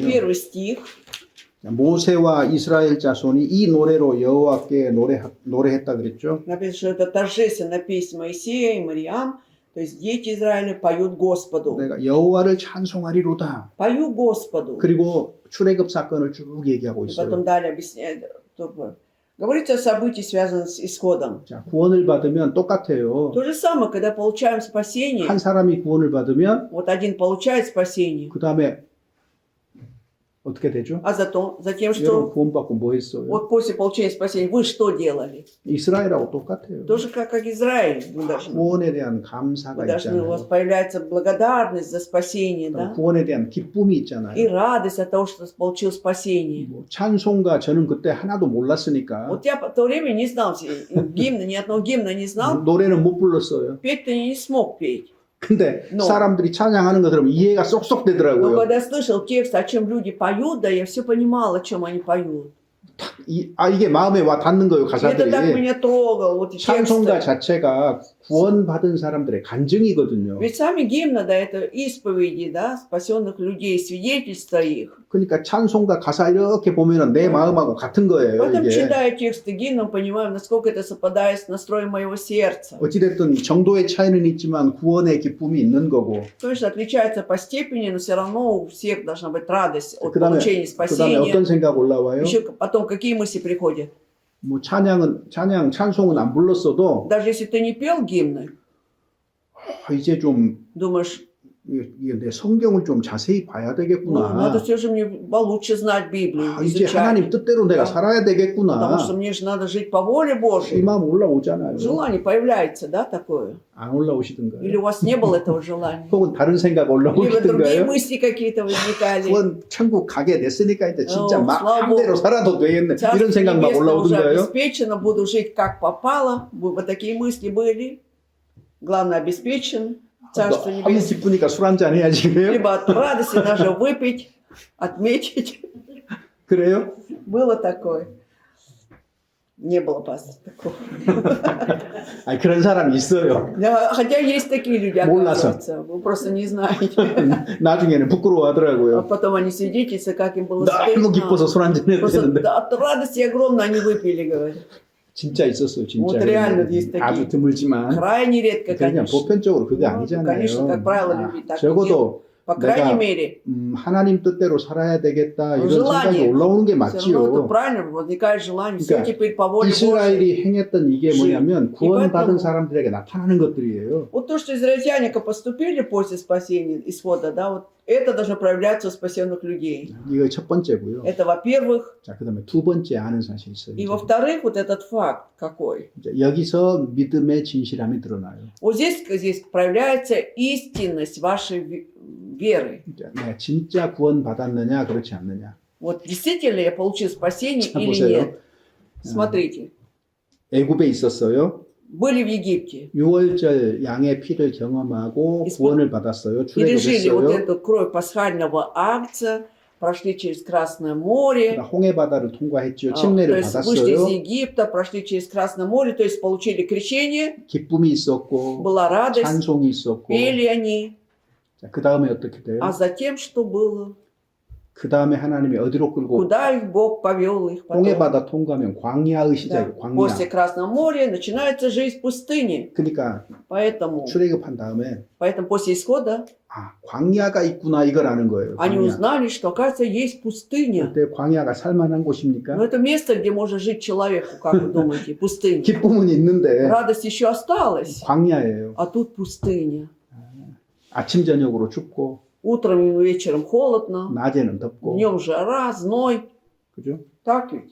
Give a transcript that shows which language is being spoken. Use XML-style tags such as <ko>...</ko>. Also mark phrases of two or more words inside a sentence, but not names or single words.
<ru>Первый стих.</ru> <ko>모세와 이스라엘 자손이 이 노래로 여호와께 노래했다 그랬죠.</ko> <ru>Написано, что это торжественная песня Моисея и Мариам, то есть дети Израиля поют Господу.</ru> <ko>내가 여호와를 찬송하리로다.</ko> <ru>Пою Господу.</ru> <ko>그리고 출애굽 사건을 쭉 얘기하고</ko> <ru>И потом</ru> <ko>있어요.</ko> <ru>далее объясняет. Говорится о событии, связанных с исходом.</ru> <ko>자, 구원을 받으면 똑같아요.</ko> <ru>То же самое, когда получаем спасение,</ru> <ko>한 사람이 구원을 받으면</ko> <ru>вот один получает спасение,</ru> <ko>그 다음에 어떻게 되죠?</ko> <ru>а затем</ru> <ko>여러분</ko> <ru>что?</ru> <ko>구원받고 뭐 했어요?</ko> <ru>Вот после получения спасения вы что делали?</ru> <ko>이스라엘하고 똑같아요.</ko> <ru>Тоже как Израиль.</ru> <ko>구원에 대한</ko> <ru>Вы</ru> <ko>감사가</ko> <ru>должны, у</ru> <ko>있잖아요.</ko> <ru>вас появляется благодарность за спасение, да?</ru> <ko>구원에 대한 기쁨이</ko> <ru>И</ru> <ko>있잖아요.</ko> <ru>радость от того, что получил спасение.</ru> <ko>뭐 찬송가 저는 그때 하나도 몰랐으니까</ko> <ru>Вот я в то время не знал гимна, ни одного гимна не знал.</ru> <ko>노래는 못 불렀어요.</ko> <ru>Петь-то не смог петь.</ru> <ko>근데 No. 사람들이 찬양하는 거 들으면 이해가 쏙쏙</ko> <ru>Но</ru> <ko>되더라고요.</ko> <ru>когда я слышал текст, о чем люди поют, да, я все понимал, о чем они поют.</ru> <ko>이게 마음에 와 닿는 거예요,</ko> <ru>И это так</ru> <ko>가사들이.</ko> <ru>меня трогало, вот и</ru> <ko>찬송가</ko> <ru>тексты.</ru> <ko>자체가 구원받은 사람들의 간증이거든요.</ko> <ru>Ведь сами гимны, да, это исповеди, да, спасенных людей, свидетельства их.</ru> <ko>그러니까 찬송가 가사 이렇게 보면은 내 마음하고 같은 거예요,</ko> <ru>Поэтому,</ru> <ko>이게.</ko> <ru>читая тексты гимнов, понимаем, насколько это совпадает с настроем моего сердца.</ru> <ko>어찌됐든 정도의 차이는 있지만 구원의 기쁨이 있는 거고.</ko> <ru>Конечно, отличается по степени, но все равно у всех должна быть радость от</ru> <ko>그다음에</ko> <ru>получения</ru> <ko>어떤</ko> <ru>спасения.</ru> <ko>생각 올라와요?</ko> <ru>Еще потом какие мысли приходят?</ru> <ko>뭐 찬송은 안 불렀어도</ko> <ru>Даже если ты не пел гимны,</ru> <ko>이제 좀</ko> <ru>думаешь,</ru> <ko>이게 내 성경을 좀 자세히 봐야</ko> <ru>ну,</ru> <ko>되겠구나.</ko> <ru>надо все же мне получше знать Библию,</ru> <ko>이제</ko> <ru>изучать.</ru> <ko>하나님 뜻대로 내가</ko> <ru>Да.</ru> <ko>살아야 되겠구나.</ko> <ru>Потому что мне же надо жить по воле</ru> <ko>이</ko> <ru>Божьей.</ru> <ko>마음 올라오잖아요.</ko> <ru>Желание появляется, да, такое?</ru> <ko>안 올라오시던가요?</ko> <ru>Или у вас не было этого желания?</ru> <ko>혹은 다른 생각</ko> <ru>Либо другие</ru> <ko>올라오시던가요?</ko> <ru>мысли какие-то возникали.</ru> <ko>그건 천국 가게 됐으니까 이제 진짜 어, 막</ko> <ru>слава</ru> <ko>마음대로</ko> <ru>Богу.</ru> <ko>살아도 되겠네.</ko> <ru>Царство</ru> <ko>이런 생각 막</ko> <ru>Небесное уже</ru> <ko>올라오던가요?</ko> <ru>обеспечено, буду жить как попало. Вот такие мысли были. Главное, обеспечен. Царство</ru> <ko>너무</ko> <ru>Небесное.</ru> <ko>기쁘니까 술 한잔 해야지 그래요?</ko> <ru>Либо от радости даже выпить, отметить.</ru> <ko>그래요?</ko> <ru>Было такое. Не было, пастор, такого.</ru> <ko>아니 그런 사람이 있어요.</ko> <ru>Да, хотя есть такие люди, Молодцы. оказывается. Вы просто не знаете.</ru> <ko>나중에는</ko> <ru>А</ru> <ko>부끄러워하더라고요.</ko> <ru>потом они свидетельствуют, как им было</ru> <ko>너무 기뻐서</ko> <ru>стыдно.</ru> <ko>술 한잔 해야</ko> <ru>Просто</ru> <ko>되는데</ko> <ru>от радости огромной они выпили, говорят.</ru> <ko>진짜 있었어요, 진짜.</ko> <ru>Вот реально есть такие.</ru> <ko>아주 드물지만</ko> <ru>Крайне редко,</ru> <ko>그냥</ko> <ru>конечно.</ru> <ko>보편적으로 그게</ko> <ru>Ну,</ru> <ko>아니잖아요.</ko> <ru>конечно, как правило, люди так</ru> <ko>적어도</ko> <ru>По крайней</ru> <ko>내가</ko> <ru>мере,</ru> <ko>하나님 뜻대로 살아야 되겠다 이런</ko> <ru>желание.</ru> <ko>생각이 올라오는 게</ko> <ru>все равно это</ru> <ko>맞지요.</ko> <ru>правильно, возникает желание. Все</ru> <ko>그러니까</ko> <ru>теперь по воле Божьей.</ru> <ko>이스라엘이 행했던 이게 뭐냐면</ko> <ru>И</ru> <ko>구원받은</ko> <ru>поэтому-</ru> <ko>사람들에게 나타나는 것들이에요.</ko> <ru>Вот то, что израильтяне поступили после спасения, исхода, да, вот это должно проявляться у спасенных людей.</ru> <ko>이거 첫 번째고요.</ko> <ru>Это, во-первых.</ru> <ko>자, 그다음에 두 번째 아는 사실이 있어요.</ko> <ru>И, во-вторых, вот этот факт какой.</ru> <ko>이제 여기서 믿음의 진실함이 드러나요.</ko> <ru>Вот здесь проявляется истинность вашей веры.</ru> <ko>이제 내가 진짜 구원받았느냐 그렇지 않느냐.</ko> <ru>Вот действительно я получил спасение</ru> <ko>자,</ko> <ru>или</ru> <ko>보세요.</ko> <ru>нет. Смотрите,</ru> <ko>애굽에 있었어요.</ko> <ru>были в Египте</ru> <ko>6월절 양의 피를 경험하고</ko> <ru>исп-</ru> <ko>구원을 받았어요.</ko> <ru>пережили вот</ru> <ko>출애굽했어요.</ko> <ru>эту кровь пасхального акция, прошли через Красное море,</ru> <ko>홍해 바다를 통과했죠.</ko> <ru>то</ru> <ko>침례를</ko> <ru>есть вышли из</ru> <ko>받았어요.</ko> <ru>Египта, прошли через Красное море, то есть получили крещение,</ru> <ko>기쁨이 있었고</ko> <ru>была радость,</ru> <ko>찬송이 있었고.</ko> <ru>пели они.</ru> <ko>그 다음에 어떻게 돼요?</ko> <ru>А затем что было?</ru> <ko>그 다음에 하나님이 어디로 끌고</ko> <ru>Куда их Бог повел их потом?</ru> <ko>홍해바다 통과하면 광야의</ko> <ru>Да.</ru> <ko>시작이에요. 광야.</ko> <ru>После Красного моря начинается жизнь в пустыне.</ru> <ko>그러니까</ko> <ru>Поэтому</ru> <ko>출애굽한 다음에</ko> <ru>после исхода</ru> <ko>아, 광야가 있구나 이걸 아는 거예요.</ko> <ru>они</ru> <ko>광야.</ko> <ru>узнали, что, оказывается, есть пустыня.</ru> <ko>그때 광야가 살만한 곳입니까?</ko> <ru>Но это место, где может жить человеку, как вы думаете, пустыня.</ru> <ko>기쁨은 있는데</ko> <ru>Радость еще осталась,</ru> <ko>광야예요.</ko> <ru>а тут пустыня.</ru> <ko>아침 저녁으로 춥고</ko> <ru>Утром и вечером холодно,</ru> <ko>낮에는 덥고</ko> <ru>днем жара, зной.</ru> <ko>그죠?</ko> <ru>Так ведь?</ru>